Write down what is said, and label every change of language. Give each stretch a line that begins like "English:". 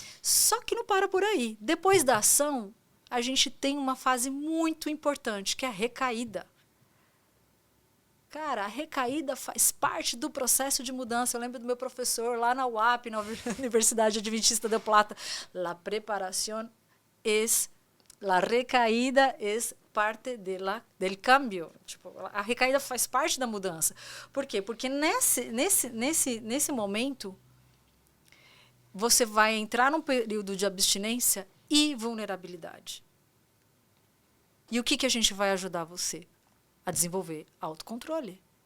Portuguese: Só que não para por aí. Depois da ação, a gente tem uma fase muito importante, que é a recaída. Cara, a recaída faz parte do processo de mudança. Eu lembro do meu professor lá na UAP, na Universidade Adventista de Plata.
Spanish: La preparación es, la recaída es parte del cambio.
Portuguese: Tipo, a recaída faz parte da mudança. Por quê? Porque nesse momento, você vai entrar num período de abstinência e vulnerabilidade. E o que a gente vai ajudar você? A desenvolver autocontrole.